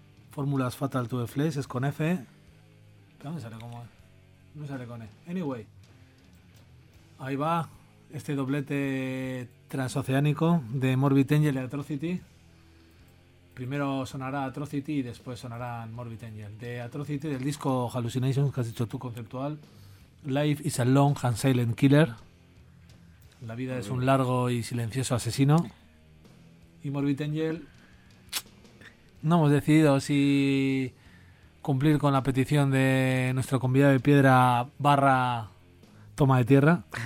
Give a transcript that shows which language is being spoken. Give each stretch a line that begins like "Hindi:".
Spanish: Fórmulas Fatal to the Flesh, es con F. ¿Pero dónde sale cómo? No sale con E. Anyway. Ahí va este doblete transoceánico de Morbid Angel y Atrocity. Primero sonará Atrocity y después sonarán Morbid Angel. De Atrocity, del disco Hallucinations, que has dicho tú, conceptual.
English: Life is a long and silent killer.
Spanish: La vida es un largo y silencioso asesino. Y Morbid Angel, no hemos decidido si cumplir con la petición de nuestro convidado de piedra barra toma de tierra.